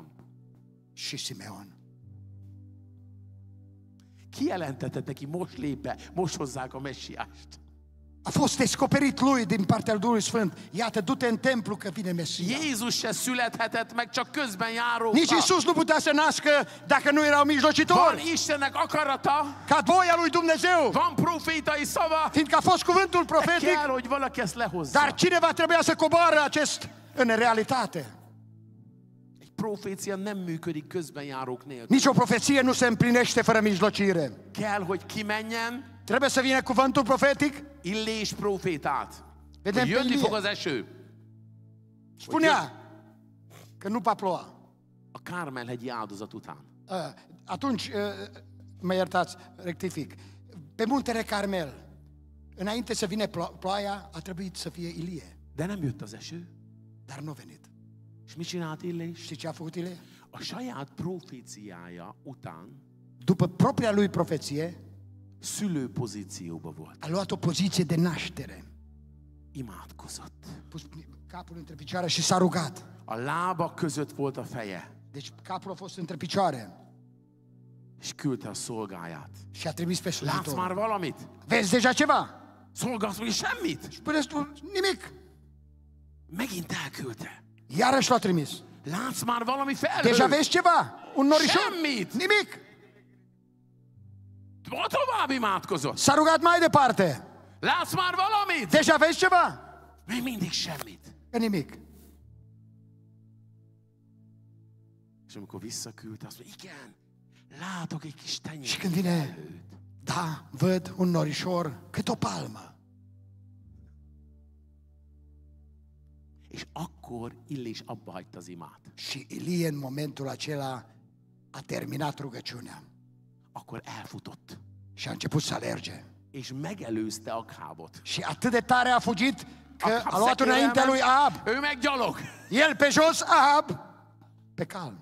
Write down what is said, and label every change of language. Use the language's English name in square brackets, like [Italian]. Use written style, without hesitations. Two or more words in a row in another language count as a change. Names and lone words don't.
[Romanian] Și Simeon. [Hungarian] Kijelentetett neki, most lép be, most hozzák a messiást. [Romanian] A fost descoperit lui din partea lui Duhului Sfânt. Iată, du-te în templu că vine Mesia. [Hungarian] Jézus se születhetett meg csak közben járókkal. [Romanian] Nici Iisus nu putea să nască dacă nu erau [Hungarian] Van [Romanian] mijlocitori. [Hungarian] Istennek akarata, [Romanian] Ca voia lui Dumnezeu. [Hungarian] van profétai szava, [Romanian] Fiindcă a fost cuvântul de profetic, [Hungarian] kell, hogy valaki ezt lehozza. [Romanian] dar cineva trebuia să coboară acest în realitate. [Hungarian] Egy profécia nem működik közben járók nélkül. [Romanian] Nici o profeție nu se împlinește fără mijlocire. [Hungarian] Kell, hogy kimenjen, [Romanian] Trebuie să vină cuvântul profetic. [Hungarian] Illés profétát. [Romanian] Vedem [Hungarian] Hogy [Romanian] pe [Hungarian] jönni fog [Romanian] Ilie. [Hungarian] az eső. [Romanian] Spunea că nu va ploua. [Hungarian] A Kármel-hegyi áldozat után. [Romanian] Atunci, mă iertați, rectific. Pe muntele Carmel, înainte să vină ploaia, a trebuit să fie Ilie. [Hungarian] De nem jött az eső. [Romanian] Dar nu a venit. [Hungarian] És mit csinált Illés? [Romanian] Știi ce a făcut Ilie? [Hungarian] A saját proféciája után [Romanian] După propria lui profeție, [Hungarian] szülő pozícióba volt. [Romanian] a luat o poziție de naștere. [Hungarian] Imádkozott. [Romanian] Pus capul între picioare și s-a rugat. [Hungarian] A lába között volt a feje, [Romanian] Deci capul a fost între picioare [Hungarian] és küldte a szolgáját. [Romanian] și a trimis pe [Hungarian] Látsz már [Romanian] slujitor. [Hungarian] valamit? [Romanian] Vezi deja ceva? [Hungarian] Szolgálsz még semmit? [Romanian] Spuneți tu nimic. [Hungarian] Megint elküldte. [Romanian] Iarăși l-a trimis. [Hungarian] Látsz már valami [Romanian] Deja [Hungarian] felhőt? [Romanian] vezi ceva? Un norișor? [Hungarian] Semmit! [Romanian] Nimic. [Hungarian] Tovább imádkozott. [Romanian] S-a rugat mai departe. [Hungarian] Látsz már valamit? [Romanian] Deja vezi ceva? [Hungarian] Még mindig semmit. [Romanian] Nimic. [Hungarian] És amikor visszaküldte, azt mondja, igen, látok egy kis tenyér. [Romanian] Și când vine, da, văd un norișor cât o palmă. [Hungarian] És akkor Illés abba hagyta az imát. [Romanian] Și Ilie în momentul acela a terminat rugăciunea. [Hungarian] Akkor elfutott. [Romanian] Și a început să alerge. [Hungarian] És megelőzte Akhábot. [Romanian] Și atât de tare a fugit că [Hungarian] Ahab [Romanian] a luat [Hungarian] szekérrel [Romanian] înaintea lui [Hungarian] ment, [Romanian] Ahab. [Hungarian] ő meg gyalog. [Romanian] El pe jos, Ahab pe calm.